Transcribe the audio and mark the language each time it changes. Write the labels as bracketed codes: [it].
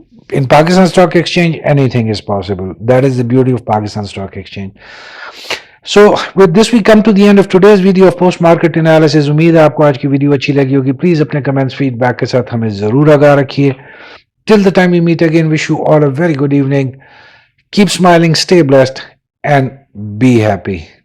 [en] In Pakistan Stock Exchange, anything is possible. That is the beauty of Pakistan Stock Exchange. So with this we come to the end of today's video of post market analysis. [ur] امید ہے آپ کو آج کی video اچھی لگی ہوگی. Please اپنے کمنٹس فیڈ بیک کے ساتھ ہمیں ضرور آگاہ رکھیے. [en] Till the time we meet again, wish you all a very good evening. Keep smiling, stay blessed and be happy.